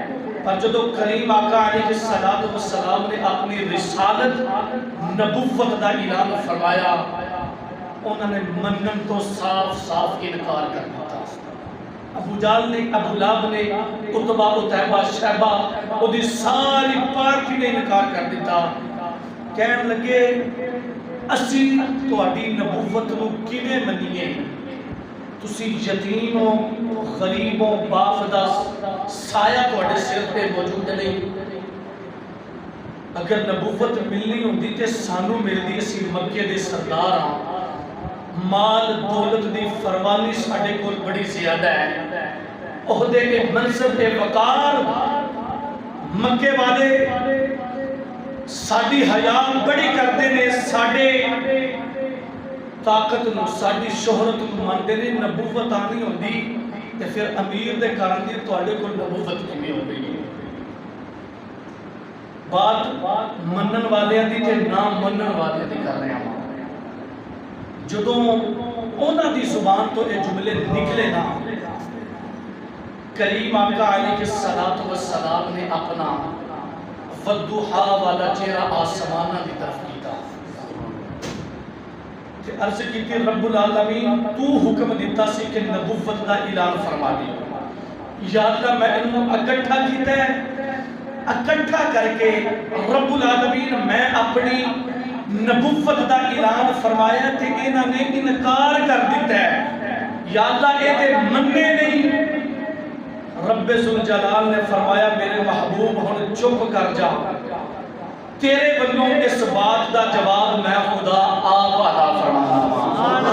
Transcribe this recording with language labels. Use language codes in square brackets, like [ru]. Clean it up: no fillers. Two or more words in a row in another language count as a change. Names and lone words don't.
[pa] پر جدو کریم آقا [ar] علیہ السلام [pa] نے اپنی رسالت نبوت دا اعلان فرمایا انہوں نے منن تو صاف صاف انکار کر دیتا. ابو جہل نے، ابو لہب نے، عتبہ عتیبہ شیبہ وہ دی ساری پارٹی نے انکار کر دیتا. کہنے لگے اسی تہاڈی نبوت نو کیویں منیے؟ تسی یتیموں غریبوں باپ دا سایہ تہاڈے سر تے موجود نہیں. اگر نبوت ملنی ہوندی تے سانو ملدی. اسی مکے دے سردار ہاں، مال دولت دی فروانی ساڈے کول بڑی زیادہ ہے. عہدے کے منصب وقار مکے والے ساڈی حیا بڑی کرتے نے، ساڈے طاقت نو ساڈی شہرت نو مانتے نے. نبوت آنی ہوندی تے پھر امیر دے کارن دی تواڈے کول نبوت کیویں ہو گئی؟ بات منن والیاں دی تے نہ منن والیاں دی کر رہے ہیں. جدوں انہاں دی زبان تو یہ جملے نکلے نا کریم آقا [ar] علیہ السلام [pa] نے اپنا والضحا والا چہرہ آسمانہ دی طرف کیتا کہ عرض کی تھی [ar] رب العالمین [pa] تو حکم دیتا سی کہ نبوت دا اعلان فرما دی. یا اللہ میں انہوں اکٹھا کیتا ہے، اکٹھا کر کے [ar] رب العالمین [pa] میں اپنی نبوت دا اعلان فرمایا تے انہاں نے انکار کر دیتا ہے. یا اللہ اے تے مننے نہیں. رب ذوالجلال نے فرمایا میرے محبوب ہن چپ کر جا، تیرے بندوں اس بات دا جواب میں خدا آپ عطا فرمانا.